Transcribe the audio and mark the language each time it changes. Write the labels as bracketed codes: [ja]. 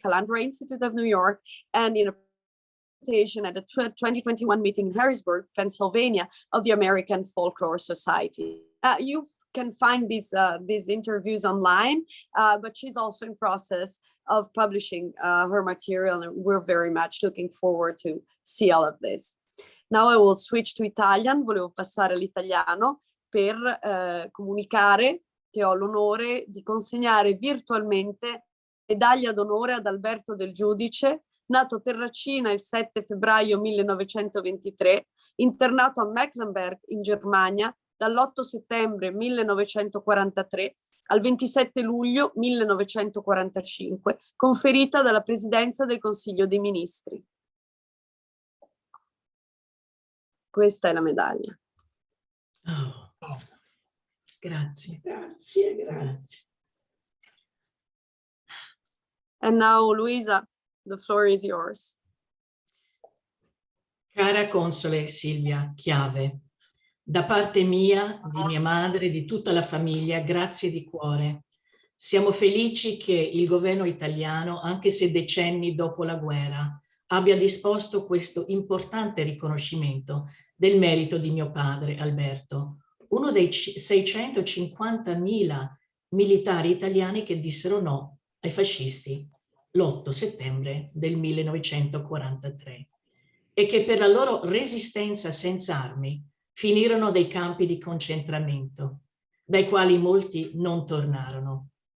[en] Calandra Institute of New York and in a at the 2021 meeting in Harrisburg, Pennsylvania, of the American Folklore Society. You can find these interviews online, but she's also in process of publishing her material, and we're very much looking forward to see all of this. Now I will switch to Italian. [it] Volevo passare all'italiano per comunicare che ho l'onore di consegnare virtualmente medaglia d'onore ad Alberto del Giudice, nato a Terracina il 7 febbraio 1923, internato a Mecklenburg in Germania dall'8 settembre 1943 al 27 luglio 1945, conferita dalla Presidenza del Consiglio dei Ministri. Questa è la medaglia. Oh, grazie. Grazie. [en] And now, Luisa, the floor is yours. [it] Cara console Silvia Chiave, da parte mia, di mia madre e di tutta la famiglia, grazie di cuore. Siamo felici che il governo italiano, anche se decenni dopo la guerra, abbia disposto questo importante riconoscimento del merito di mio padre Alberto, uno dei 650.000 militari italiani che dissero no ai fascisti l'8 settembre del 1943 e che per la loro resistenza senza armi finirono dei campi di concentramento, dai quali molti non tornarono.